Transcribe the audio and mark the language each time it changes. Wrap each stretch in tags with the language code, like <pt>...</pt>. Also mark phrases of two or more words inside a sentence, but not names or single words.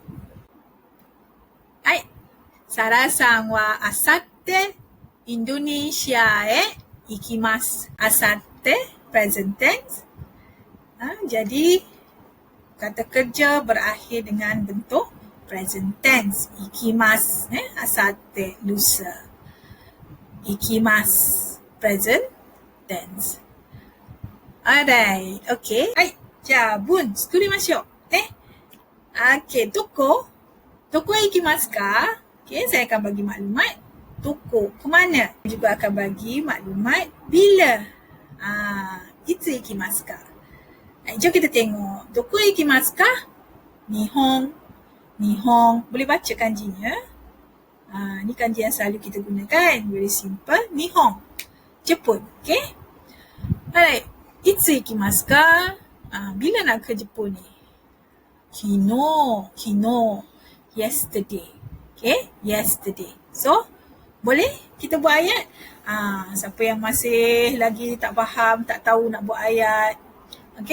<ja>Hai, サラさんはあさってインドネシアへ行きます. Asatte,</ja> <en>present tense.</en> <ms>Jadi, kata kerja berakhir dengan bentuk</ms> <en>present tense.</en> <ja>行きます、あさって, lusa. Ikimasu,</ja> <en>present tense. Alright, okay. Hai, jabun, sukurimashou.</en> <ja>Okay, どこへ行きますか?</ja> <ms>Okay, saya akan bagi maklumat. Doko, ke mana? Juga akan bagi maklumat bila.</ms> <ja>いつ行きますか?</ja> <ms>Jom kita tengok.</ms> <ja>どこへ行きますか? Nihon.</ja> <ms>Boleh baca kanjinya? Ni kanji yang selalu kita gunakan.</ms> <en>Very simple. Nihon. Jepun. Okay? Alright.</en> <ja>いつ行きますか?</ja> <ms>Bila nak ke Jepun ni?</ms> <en>Kino. Yesterday. Okay? Yesterday.</en> <ms>So, boleh kita buat ayat? Siapa yang masih lagi tak faham, tak tahu nak buat ayat.</ms>